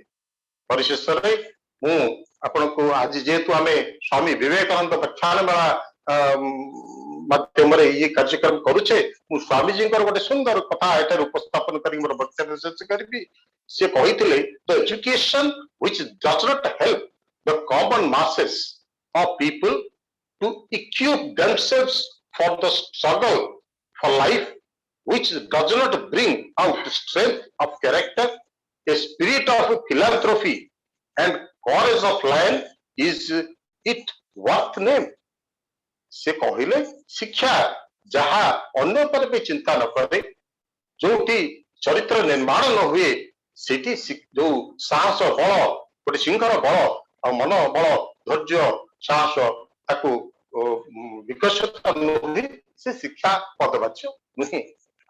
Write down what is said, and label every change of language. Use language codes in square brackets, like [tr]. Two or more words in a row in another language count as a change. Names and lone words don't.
[or] ପରିଶେଷରେ ମୁଁ ଆପଣଙ୍କୁ ଆଜି ଯେହେତୁ ଆମେ ସ୍ୱାମୀ ବିବେକାନନ୍ଦ ବ୍ୟାଖ୍ୟାନ ମେଳା ମାଧ୍ୟମରେ ଇଏ କାର୍ଯ୍ୟକ୍ରମ କରୁଛେ, ମୁଁ ସ୍ୱାମୀଜୀଙ୍କର ଗୋଟେ ସୁନ୍ଦର କଥା ଏଠାରେ ଉପସ୍ଥାପନ କରି ମୋର ବକ୍ତବ୍ୟ ଶେଷ କରିବି। ସେ କହିଥିଲେ [en] the education which does not help the common masses of people to equip themselves for the struggle for life, which does not bring out strength of character, a spirit of philanthropy and courage of lion, is it worth name? [or] ସେ କହିଲେ ଶିକ୍ଷା ଯାହା ଅନ୍ୟ ଉପରେ ବି ଚିନ୍ତା ନ କରେ, ଯୋଉଠି ଚରିତ୍ର ନିର୍ମାଣ ନ ହୁଏ ସେଠି ଯୋଉ ସାହସ ବଳ ଗୋଟେ ସିଂହର ବଳ ଆଉ ମନ ବଳ ଧୈର୍ଯ୍ୟ ସାହସ ତାକୁ ବିକଶିତ ନୁହେଁ, ସେ ଶିକ୍ଷା ପଦବାଚ୍ୟ ନୁହେଁ।